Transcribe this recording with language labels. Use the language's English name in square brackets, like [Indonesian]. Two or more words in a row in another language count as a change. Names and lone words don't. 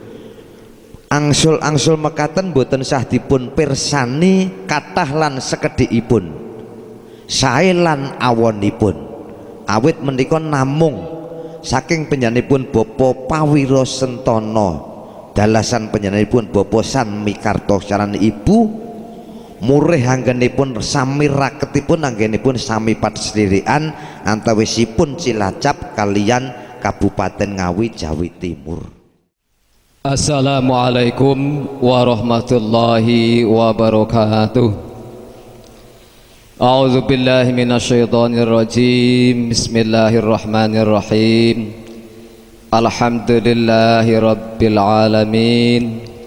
[Javanese] mekaten boten sah dipun pirsani kathah lan sekedhikipun sae lan awonipun awit menika namung saking panjenenganipun Bapak Pawiro Sentono dalasan panjenenganipun Bapak San Mikarto saran ibu murih anggenipun sami raketipun anggenipun sami patsririkan antawisipun Cilacap kaliyan Kabupaten Ngawi Jawa Timur. [Arabic] السلام عليكم ورحمة الله وبركاته. أعوذ بالله من الشيطان الرجيم. بسم الله الرحمن الرحيم. الحمد لله رب العالمين.